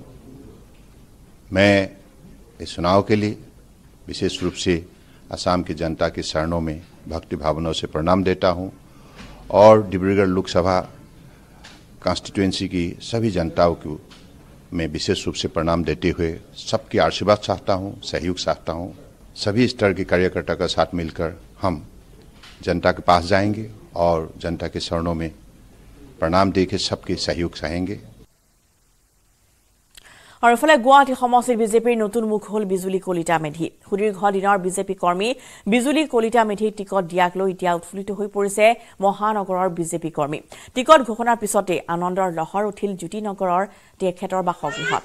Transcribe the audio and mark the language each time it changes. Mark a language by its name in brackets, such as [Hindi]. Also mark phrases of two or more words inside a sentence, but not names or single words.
[Hindi] मैं इस चुनाव के लिए विशेष रूप से असम की जनता के चरणों में भक्ति भावनाओं से प्रणाम देता हूं और डिब्रूगढ़ लोकसभा कॉन्स्टिट्यूएंसी की सभी जनताओं को मैं विशेष रूप से प्रणाम देते हुए सबकी आशीर्वाद चाहता हूं, सहयोग चाहता हूं। सभी स्तर के कार्यकर्ता का साथ मिलकर हम जनता के पास जाएंगे और जनता के चरणों में प्रणाम देके सबके सहयोग चाहेंगे। [Assamese] और ইফালে গুৱাহাটী সমষ্টিৰ বিজেপিৰ নতুন মুখ হল বিজুলী কলিতা মেধি। সুদীৰ্ঘ দিনৰ বিজেপি কৰ্মী বিজুলী কলিতা মেধিক টিকট দিয়াক লৈ এতিয়া উৎফুল্লিত হৈ পৰিছে মহানগৰৰ বিজেপি কৰ্মী। টিকট ঘোষণাৰ পিছতে আনন্দৰ লহৰ উঠিল জ্যোতিনগৰৰ তেখেতৰ বাসগৃহত।